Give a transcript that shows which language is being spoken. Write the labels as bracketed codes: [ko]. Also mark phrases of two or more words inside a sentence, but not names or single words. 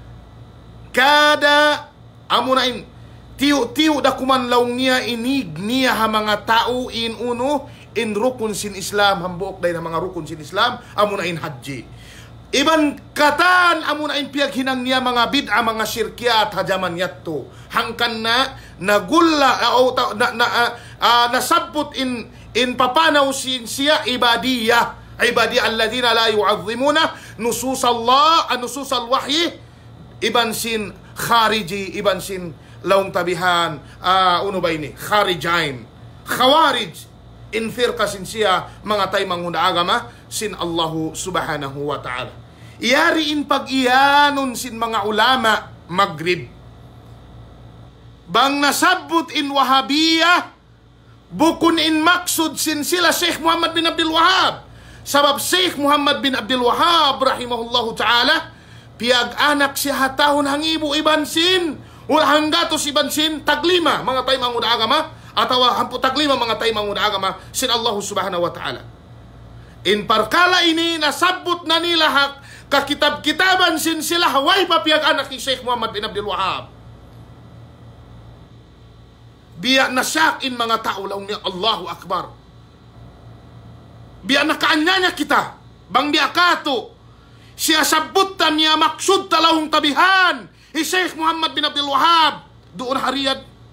[tsg] kada amunain tiyo da kuman laong niya inig niya ha mga tao in uno in rukun sin Islam hambuok day na mga rukun sin Islam amunain haji iban katan amunain piyag hinang niya mga bid'a mga syirkiyat hajaman yatto hangkan na nagulla nasabot in papanaw sin siya ibadiyah [ar] الذين لا يعظمون نصوص الله نصوص الوحي [tsg] iban sin khariji iban sin laong tabihan uno ba ini kharijain khawarij in firqa sin siya mga tay manghuna agama sin [ar] الله سبحانه وتعالى [tsg] iyari in pag-iyanon sin mga ulama maghrib bang nasabot in wahabiyah bukun in maksud sin sila Sheikh Muhammad bin Abdul Wahhab sabab Sheikh Muhammad bin Abdul Wahhab [ar] رحمه الله تعالى [tsg] piag anak siya hatahon hangibu iban sin wala hanggatos iban sin taglima mga tay manghuna agama atau hampu taglima mga tay manguna agama sin Allah [ar] سبحانه وتعالى [tsg] in parkala ini nasabot na nila hak kakitab-kitaban sin sila haway papiyag anak ni Sheikh Muhammad bin Abdul Wahhab biya nasyak in mga tao laong niya [ar] الله أكبر [tsg] biya nakaanyanya kita bang biya kato siya sabot ta niya maksud talahong tabihan ni Sheikh Muhammad bin Abdul Wahhab doon hariyad